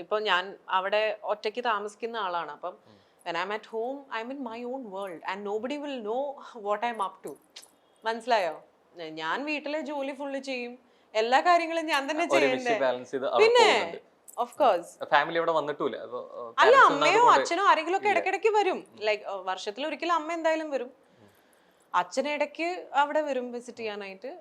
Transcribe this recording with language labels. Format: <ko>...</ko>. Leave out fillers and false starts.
<ml>ഞാൻ അവിടെ ഒറ്റയ്ക്ക് താമസിക്കുന്ന ആളാണ്. അപ്പം</ml> <en>when I'm at home, I'm in my own world and nobody will know what I'm up to.</en> <ml>മനസ്സിലായോ? ഞാൻ വീട്ടിലെ ജോലി ഫുള്ള് ചെയ്യും, എല്ലാ കാര്യങ്ങളും ഞാൻ തന്നെ ചെയ്യണ്ടേ. പിന്നെ</ml> <en>Of course.</en> <ml>ഫാമിലി അവിടെ വന്നിട്ടില്ല. അല്ല, അമ്മയോ അച്ഛനോ ആരെങ്കിലും ഒക്കെ ഇടയ്ക്കിടയ്ക്ക് വരും. ലൈക്ക് വർഷത്തിൽ ഒരിക്കലും അമ്മ എന്തായാലും വരും, അച്ഛൻ ഇടയ്ക്ക് അവിടെ വരും വിസിറ്റ് ചെയ്യാനായിട്ട്.</ml>